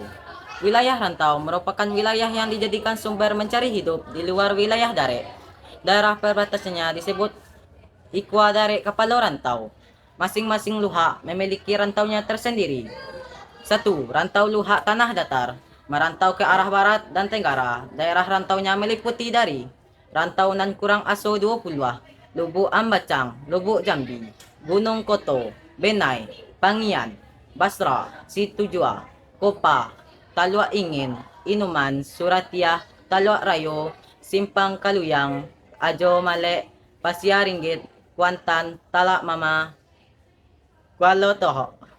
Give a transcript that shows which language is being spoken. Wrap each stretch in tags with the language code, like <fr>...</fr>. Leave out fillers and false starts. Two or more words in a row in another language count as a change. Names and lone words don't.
<id>Wilayah rantau merupakan wilayah yang dijadikan sumber mencari hidup di luar wilayah Dare. Daerah perbatasannya disebut Ikwa Dare Kapalo Rantau. Masing-masing luha memiliki rantaunya tersendiri. 1. Rantau luha tanah datar. Merantau ke arah barat dan tenggara. Daerah rantaunya meliputi dari Rantau nan kurang aso 20, Lubuk Ambacang, Lubuk Jambi, Gunung Koto, Benai, Pangian, Basra, Situjua, Kopa, Talua Ingin, Inuman, Suratia, Talua Rayo, Simpang Kaluyang, Ajo Male, Pasya Ringgit, Kuantan, Talak Mama, Kualo Toho.</id>